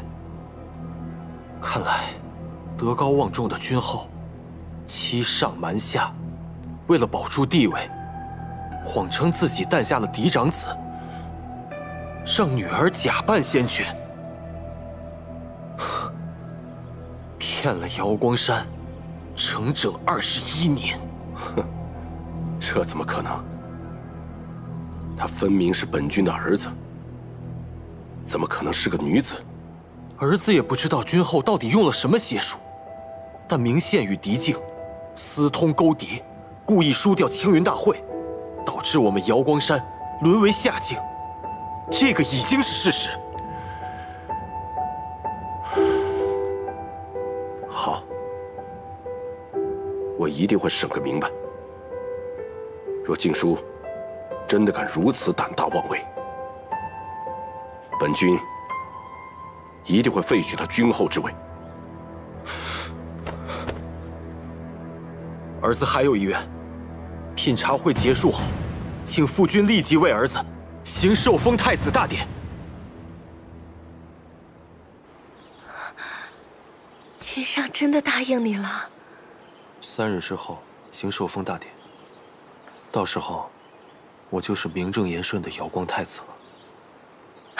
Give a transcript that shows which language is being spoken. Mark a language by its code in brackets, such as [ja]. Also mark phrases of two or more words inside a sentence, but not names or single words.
[zh] 看來，德高望重的君後，欺上瞞下，為了保住地位，謊稱自己誕下了嫡長子，讓女兒假扮仙君，騙了瑤光山整整21年。哼，這怎麼可能？他分明是本君的兒子，怎麼可能是個女子？兒子也不知道君後到底用了什麼邪術，但明憲與狄靜私通勾敵，故意輸掉青雲大會，導致我們瑤光山淪為下境，這個已經是事實。好，我一定會審個明白。若靜書真的敢如此膽大妄為，本君一定會廢去他君後之位。兒子還有遺願，品茶會結束後，請父君立即為兒子行受封太子大典。君上真的答應你了 3日之後行受封大典，到時候我就是名正言順的瑤光太子了。